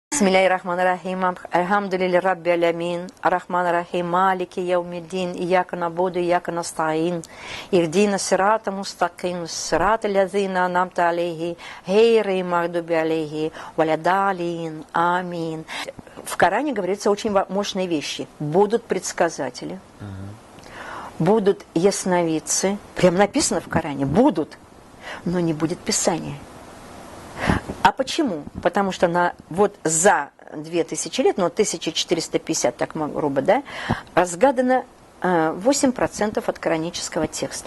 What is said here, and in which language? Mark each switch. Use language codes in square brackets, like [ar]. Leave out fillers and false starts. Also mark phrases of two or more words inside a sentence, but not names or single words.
[ar] بسم الله الرحمن الرحيم. الحمد لله رب العالمين. الرحمن الرحيم. مالك يوم الدين. إياك نعبد، وإياك نستعين. اهدنا الصراط المستقيم. صراط الذين أنعمت عليهم. غير المغضوب عليهم. ولا الضالين. آمين. [ru] В Коране говорится очень мощные вещи. Будут предсказатели. Будут ясновидцы. Прям написано в Коране. Будут. Но не будет Писания. А почему? Потому что за 2000 лет, 1450, так грубо, да, разгадано 8% от коранического текста.